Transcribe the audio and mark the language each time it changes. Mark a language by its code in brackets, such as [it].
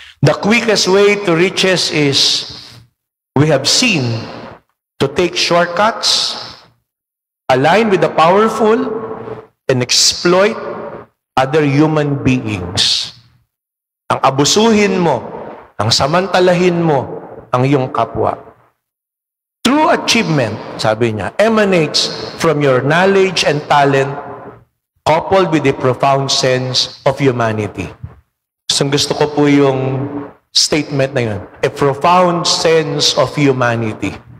[en] The quickest way to riches is, we have seen, to take shortcuts, align with the powerful, and exploit other human beings. [tl] Ang abusuhin mo, ang samantalahin mo, ang iyong kapwa. [en] True achievement, [tl] sabi niya, [en] emanates from your knowledge and talent coupled with a profound sense of humanity. [tl] So gusto ko po yung statement na yun. [en] A profound sense of humanity.